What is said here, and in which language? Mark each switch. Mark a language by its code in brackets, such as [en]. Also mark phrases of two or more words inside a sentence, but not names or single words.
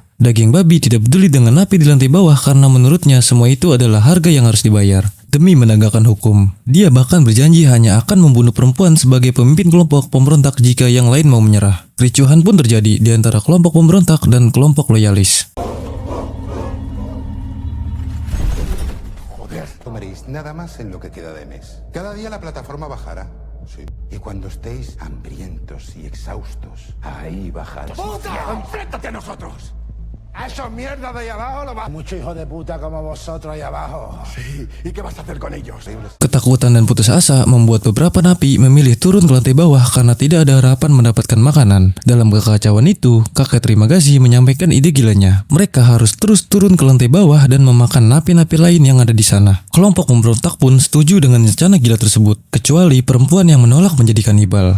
[id] Daging babi tidak peduli dengan napi di lantai bawah karena menurutnya semua itu adalah harga yang harus dibayar. Demi menegakkan hukum, dia bahkan berjanji hanya akan membunuh perempuan sebagai pemimpin kelompok pemberontak jika yang lain mau menyerah. Ricuhan pun terjadi di antara kelompok pemberontak dan kelompok loyalis. [es] Joder, tomaréis nada más en lo que queda de mes. Cada día la plataforma bajará. Sí. Y cuando estéis hambrientos y exhaustos, ahí bajará. ¡Puta! ¡Enfréntate a nosotros! ¿A esa mierda de ahí abajo lo vas? Mucho hijo de puta como vosotros ahí abajo. Sí. ¿Y qué vas a hacer con ellos? [id] Ketakutan dan putus asa membuat beberapa napi memilih turun ke lantai bawah karena tidak ada harapan mendapatkan makanan. Dalam kekacauan itu, kakek terima kasih menyampaikan ide gilanya. Mereka harus terus turun ke lantai bawah dan memakan napi-napi lain yang ada di sana. Kelompok pemberontak pun setuju dengan rencana gila tersebut, kecuali perempuan yang menolak menjadi kanibal.